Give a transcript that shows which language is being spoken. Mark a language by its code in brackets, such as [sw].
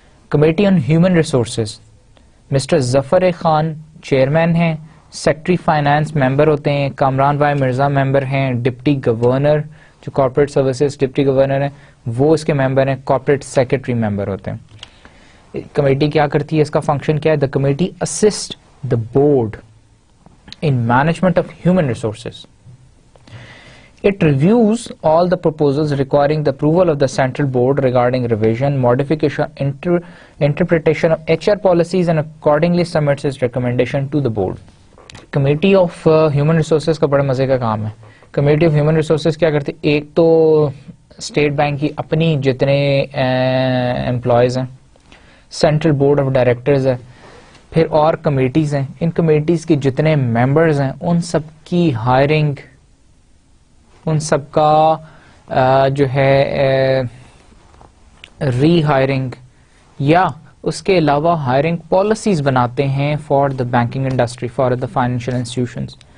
[ur] Committee on human resources, mister Zafar Khan chairman ہیں، secretary finance ممبر ہوتے ہیں، کامران بھائی مرزا ممبر ہیں، ڈپٹی گورنر جو کارپوریٹ سروسز ڈپٹی گورنر ہیں وہ اس کے ممبر ہیں، کارپوریٹ سیکرٹری ممبر ہوتے ہیں. کمیٹی کیا کرتی ہے؟ اس کا فنکشن کیا ہے؟ [en] The committee assist the board in management of human resources. It reviews all the proposals requiring the approval of the central board regarding revision, modification, interpretation of HR policies and accordingly submits its recommendation to the board. [ur] Committee of Human Resources کا بڑے مزے کا کام ہے. Committee of Human Resources کیا کرتی؟ ایک تو state bank کی اپنی جتنے امپلائیز ہیں، سینٹرل بورڈ آف ڈائریکٹرز ہے، پھر اور کمیٹیز ہیں، ان کمیٹیز کے جتنے ممبرز ہیں ان سب کی ہائرنگ، ان سب کا جو ہے ری ہائرنگ یا اس کے علاوہ ہائرنگ پالیسیز بناتے ہیں [en] For the banking industry, for the financial institutions.